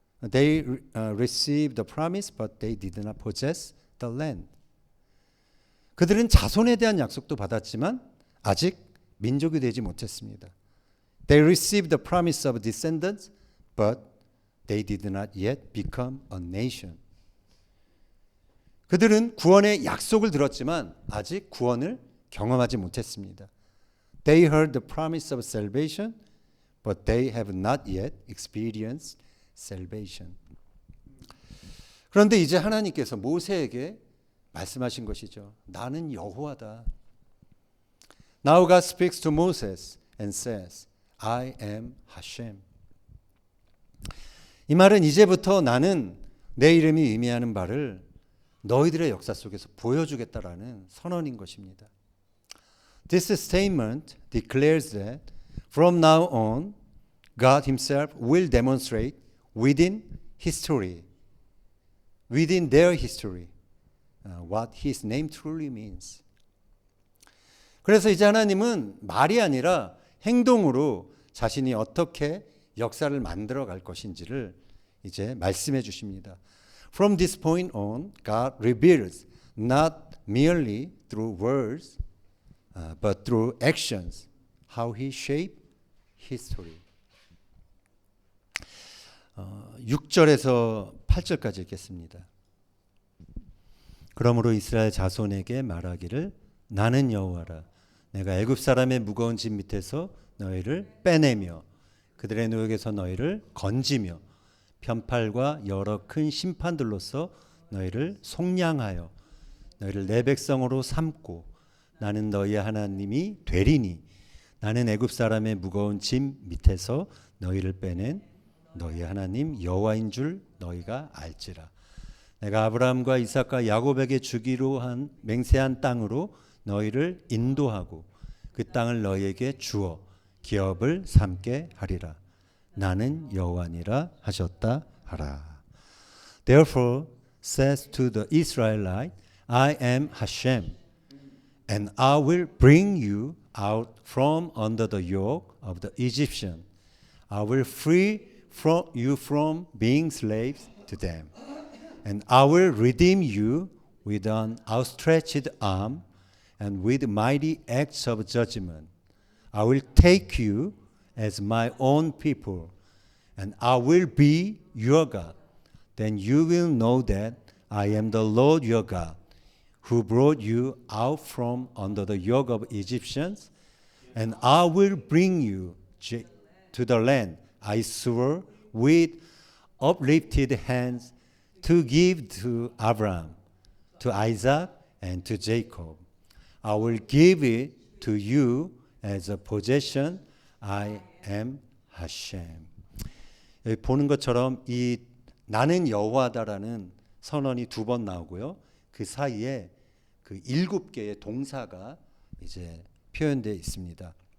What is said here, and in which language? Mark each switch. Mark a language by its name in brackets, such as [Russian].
[English] They received the promise, but they did not possess the land. [Korean] 그들은 자손에 대한 약속도 받았지만 아직 민족이 되지 못했습니다. [English] They received the promise of descendants, but they did not yet become a nation. [Korean] 그들은 구원의 약속을 들었지만 아직 구원을 경험하지 못했습니다. [English] They heard the promise of salvation, but they have not yet experienced salvation. [Korean] 그런데 이제 하나님께서 모세에게 말씀하신 것이죠. 나는 여호와다. [English] Now God speaks to Moses and says, I am Hashem. [Korean] 이 말은 이제부터 나는 내 이름이 의미하는 바를 너희들의 역사 속에서 보여주겠다라는 선언인 것입니다. [English] This statement declares that from now on, God Himself will demonstrate within history, within their history, what His name truly means. [Korean] 그래서 이제 하나님은 말이 아니라 행동으로 자신이 어떻게 역사를 만들어 갈 것인지를 이제 말씀해 주십니다. [English] From this point on, God reveals not merely through words, but through actions, how He shaped history. [Korean] 6절에서 8절까지 읽겠습니다. 그러므로 이스라엘 자손에게 말하기를 나는 여호와라. 내가 애굽 사람의 무거운 짐 밑에서 너희를 빼내며 그들의 노역에서 너희를 건지며 편팔과 여러 큰 심판들로서 너희를 속량하여 너희를 내 백성으로 삼고 나는 너희의 하나님이 되리니 나는 애굽 사람의 무거운 짐 밑에서 너희를 빼낸 너희의 하나님 여호와인 줄 너희가 알지라. 내가 아브라함과 이삭과 야곱에게 주기로 한 맹세한 땅으로 너희를 인도하고 그 땅을 너희에게 주어 기업을 삼게 하리라. 나는 여호와니라 하셨다 하라. [English] Therefore says to the Israelite, I am Hashem, and I will bring you out from under the yoke of the Egyptian. I will free you from being slaves to them, and I will redeem you with an outstretched arm and with mighty acts of judgment. I will take you as my own people, and I will be your God. Then you will know that I am the Lord your God, who brought you out from under the yoke of Egyptians, and I will bring you to the land I swore with uplifted hands to give to Abraham, to Isaac, and to Jacob. I will give it to you as a possession. I am Hashem. [Korean] 여기 보는 것처럼 이 나는 여호와다라는 선언이 2번 나오고요. 그 사이에 그 7개의 동사가 이제 표현되어 있습니다.